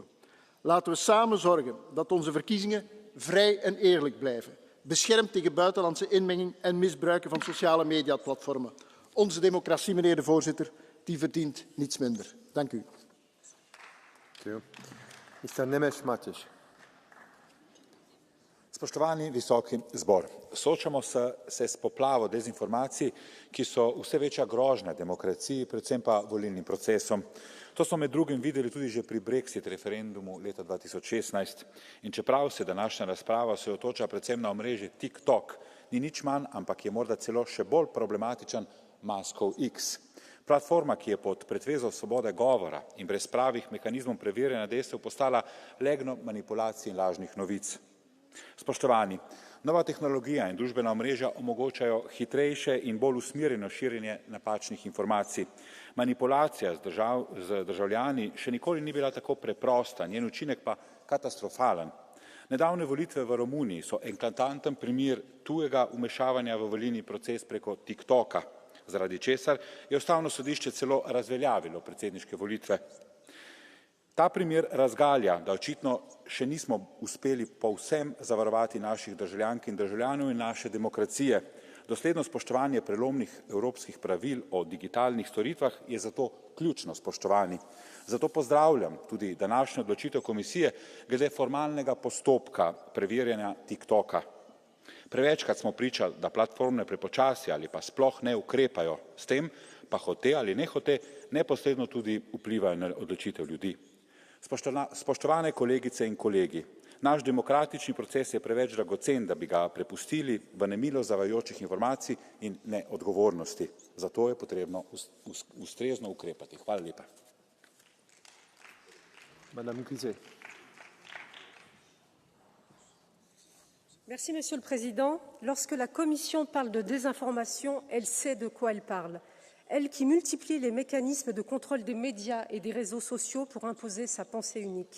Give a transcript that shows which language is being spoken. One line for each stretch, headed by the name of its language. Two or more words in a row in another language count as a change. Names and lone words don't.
Dutch: Laten we samen zorgen dat onze verkiezingen vrij en eerlijk blijven, beschermd tegen buitenlandse inmenging en misbruiken van sociale mediaplatformen. Onze democratie, meneer de voorzitter, die verdient niets minder. Dank u.
Slovenian: Spoštovani visoki zbor, soočamo se s poplavo dezinformacij, ki so vse večja grožnja demokraciji, predvsem pa volilnim procesom. To smo med drugim videli tudi že pri Brexit referendumu leta 2016 in čeprav se današnja razprava osredotoča predvsem na omrežje TikTok, ni nič manj, ampak je morda celo še bolj problematičen Muskov X. Platforma, ki je pod pretvezo svobode govora in brez pravih mehanizmov preverjanja dejstev postala leglo manipulacij in lažnih novic. Spoštovani, nova tehnologija in družbena omrežja omogočajo hitrejše in bolj usmerjeno širjenje napačnih informacij. Manipulacija z državljani še nikoli ni bila tako preprosta, njen učinek pa katastrofalen. Nedavne volitve v Romuniji so eklatanten primer tujega vmešavanja v volilni proces preko TikToka, zaradi česar je ustavno sodišče celo razveljavilo predsedniške volitve. Ta primer razgalja, da očitno še nismo uspeli povsem zavarovati naših državljank in državljanov in naše demokracije. Dosledno spoštovanje prelomnih evropskih pravil o digitalnih storitvah je zato ključno spoštovani. Zato pozdravljam tudi današnjo odločitev komisije glede formalnega postopka preverjanja TikToka. Prevečkrat smo pričali, da platforme prepočasi ali pa sploh ne ukrepajo, s tem pa hote ali nehote neposredno tudi vplivajo na odločitev ljudi. Spoštovane kolegice in kolegi, naš demokratični proces je preveč dragocen, da bi ga prepustili v nemilo zavajajočih informacij in neodgovornosti. Zato je potrebno ustrezno ukrepati. Hvala lepa.
French: Merci, Monsieur le Président. Lorsque la Commission parle de désinformation, elle sait de quoi elle parle. Elle qui multiplie les mécanismes de contrôle des médias et des réseaux sociaux pour imposer sa pensée unique.